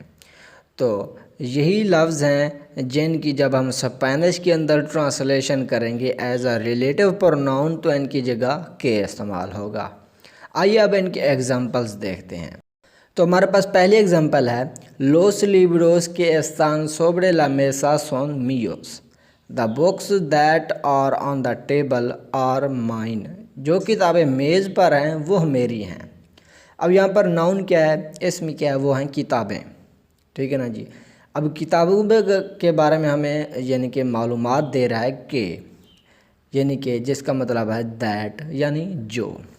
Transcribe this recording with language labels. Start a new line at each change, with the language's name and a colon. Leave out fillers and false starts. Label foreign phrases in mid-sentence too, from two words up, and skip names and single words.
Urdu: تو یہی لفظ ہیں جن کی جب ہم اسپینش کے اندر ٹرانسلیشن کریں گے
English: as a relative pronoun
Urdu: تو ان کی جگہ کے استعمال ہوگا۔ آئیے اب ان کے ایگزامپلز دیکھتے ہیں۔ تو ہمارے پاس پہلی ایگزامپل ہے
Spanish: los libros que están sobre la mesa son míos.
English: The books that are on the table are mine.
Urdu: جو کتابیں میز پر ہیں وہ میری ہیں۔ اب یہاں پر ناؤن کیا ہے، اسم کیا ہے، وہ ہیں کتابیں، ٹھیک ہے نا جی۔ اب کتابوں کے بارے میں ہمیں یعنی کہ معلومات دے رہا ہے کہ یعنی کہ جس کا مطلب ہے دیٹ یعنی جو۔